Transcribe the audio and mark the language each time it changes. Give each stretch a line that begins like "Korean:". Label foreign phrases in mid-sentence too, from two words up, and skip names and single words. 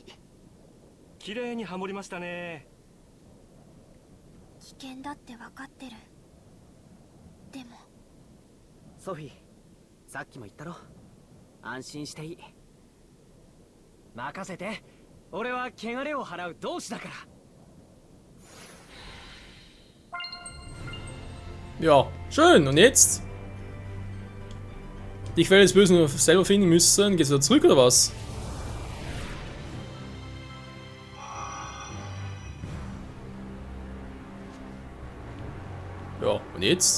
Japanese: 綺麗にハモりましたね。危険だって分かってる。でもソフィー、さっきも言ったろ。安心していい。任せて。俺は汚れを払う同志だから。
German: Ja, schön. Und jetzt? Die Quelle des Bösen nur selber finden müssen. Geht's wieder zurück oder was? Ja, und jetzt?